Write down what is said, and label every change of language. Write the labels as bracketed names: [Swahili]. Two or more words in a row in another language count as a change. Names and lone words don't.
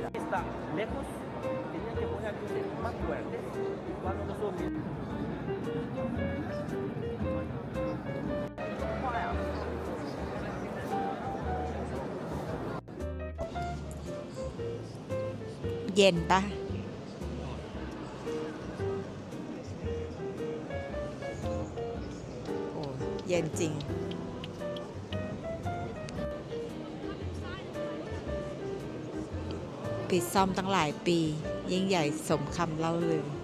[Spanish] está lejos, tenían que poner luces más fuertes cuando nosotros... [Thai] เย็นปะโอ้เย็นจริง ปิดซ่อมตั้งหลายปี ยิ่งใหญ่สมคำเล่าลือ